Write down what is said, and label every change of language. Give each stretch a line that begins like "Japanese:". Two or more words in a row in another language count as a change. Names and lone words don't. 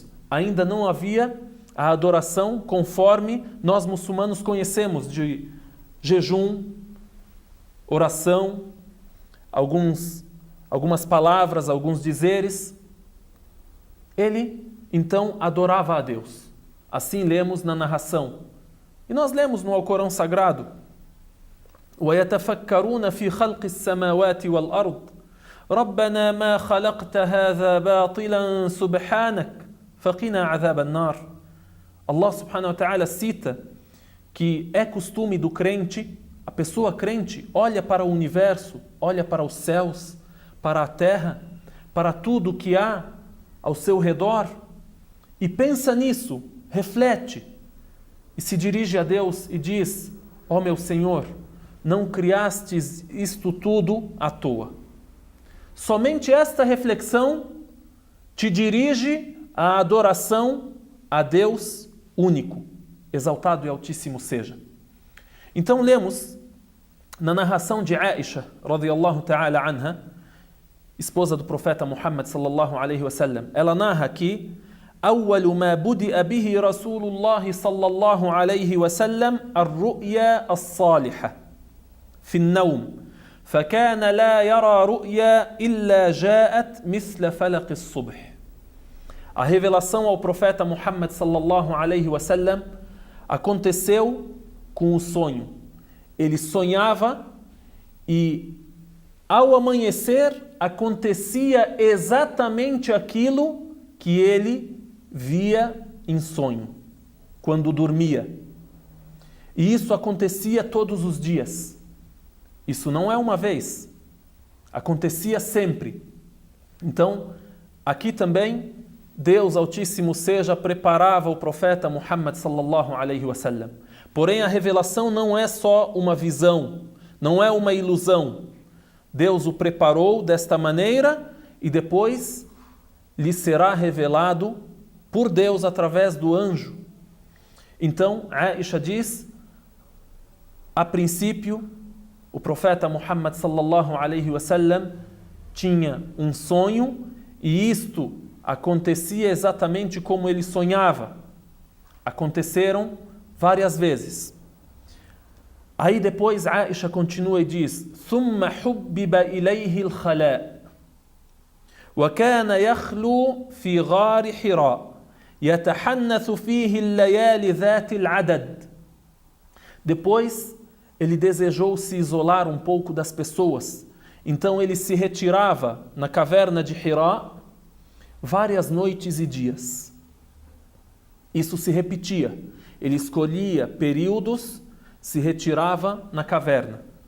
Portuguese: Ainda não havia a adoração conforme nós muçulmanos conhecemos, de jejum, oração, algumas palavras, alguns dizeres. Ele, então, adorava a Deus. Assim lemos na narração. E nós lemos no Alcorão Sagrado:
Arabic: وَيَتَفَكَّرُونَ فِي خَلْقِ السَّمَاوَاتِ وَالْأَرْضِ رَبَّنَا مَا خَلَقْتَ هَذَا بَاطِلًا سُبْحَانَكَ فَقِنَا عَذَابَ النَّارِ. الله سبحانه وتعالى
Portuguese: cita que é costume do crente, a pessoa crente olha para o universo, olha para os céus, para a terra, para tudo que há ao seu redor e pensa nisso, reflete e se dirige a Deus e diz: ó meu Senhor, não criastes isto tudo à toa. Somente esta reflexão te dirige à adoração a Deus único, exaltado e altíssimo seja. Então lemos na narração de Aisha,
Arabic: رضي الله تعالى عنها,
Portuguese: esposa do profeta Muhammad
Arabic: صلى الله عليه وسلم.
Portuguese: Ela narra aqui:
Arabic: أول ما بدأ به رسول الله صلى الله عليه وسلم الرؤيا الصالحة في النوم فكان لا يرى رؤيا إلا جاءت مثل فلق الصبح.
Portuguese: A revelação ao profeta Muhammad
Arabic: صلى الله عليه وسلم
Portuguese: aconteceu com o sonho. Ele sonhava e ao amanhecer acontecia exatamente aquilo que ele via em sonho, quando dormia. E isso acontecia todos os dias. Isso não é uma vez. Acontecia sempre. Então, aqui também, Deus Altíssimo seja preparava o profeta Muhammad
Arabic: صلى الله عليه وسلم.
Portuguese: Porém, a revelação não é só uma visão, não é uma ilusão. Deus o preparou desta maneira e depois lhe será revelado por Deus através do anjo. Então, Aisha diz, a princípio, o profeta Muhammad
Arabic: صلى الله عليه وسلم
Portuguese: tinha um sonho e isto acontecia exatamente como ele sonhava. Aconteceram várias vezes. Aí depois Aisha continua e diz:
Arabic: ثم حبب إليه الخلاء وكان يخلو في غار حراء يتحنث فيه الليالي ذات العدد.
Portuguese: Depois ele desejou se isolar um pouco das pessoas. Então ele se retirava na caverna de Hira várias noites e dias. Isso se repetia. Ele escolhia períodos, se retirava na caverna.